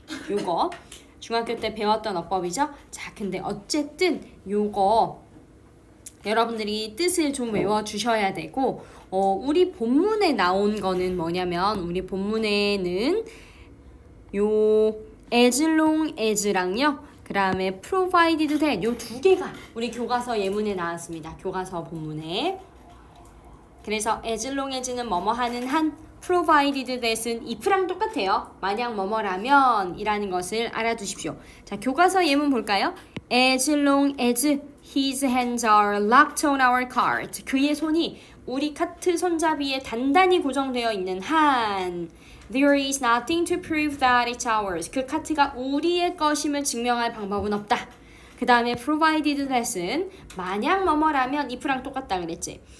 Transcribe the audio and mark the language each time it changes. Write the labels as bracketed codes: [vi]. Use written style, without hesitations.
[ko] 요거 중학교 때 배웠던 어법이죠. 자, 근데 어쨌든 요거 여러분들이 뜻을 좀 외워주셔야 되고, 우리 본문에 나온 거는 뭐냐면, 우리 본문에는 요 as long as랑요, 그 다음에 provided that 요 두 개가 우리 교과서 예문에 나왔습니다. 교과서 본문에. 그래서 as long as는 뭐뭐 하는 한, provided that은 if랑 똑같아요. 만약 뭐뭐라면 이라는 것을 알아두십시오. 자, 교과서 예문 볼까요? [en] As long as his hands are locked on our cart. [ko] 그의 손이 우리 카트 손잡이에 단단히 고정되어 있는 한, [en] there is nothing to prove that it's ours. [ko] 그 카트가 우리의 것임을 증명할 방법은 없다. 그 다음에 provided that은 만약 뭐뭐라면 if랑 똑같다 그랬지.